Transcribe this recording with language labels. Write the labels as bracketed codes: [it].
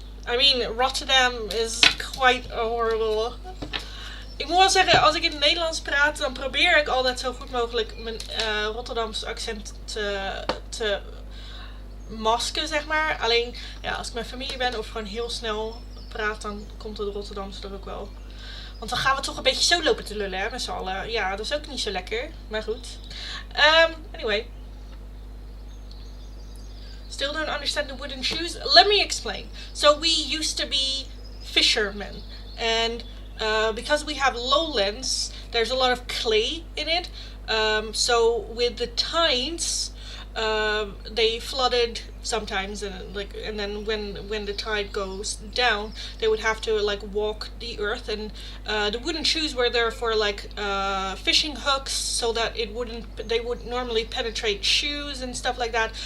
[en] I mean, Rotterdam is quite a horrible... [nl] Ik moet wel zeggen, als ik in het Nederlands praat, dan probeer ik altijd zo goed mogelijk mijn Rotterdamse accent te masken, zeg maar. Alleen, ja, als ik met familie ben of gewoon heel snel praat, dan komt het Rotterdamse er ook wel. Want dan gaan we toch een beetje zo lopen te lullen, hè, met z'n allen. Ja, dat is ook niet zo lekker. Maar goed. [en] Anyway. Still don't understand the wooden shoes? Let me explain. So we used to be fishermen. And because we have lowlands, there's a lot of clay in it. So with the tides, they flooded sometimes, and then when the tide goes down, they would have to like walk the earth, and the wooden shoes were there for like fishing hooks, so that they would normally penetrate shoes and stuff like that.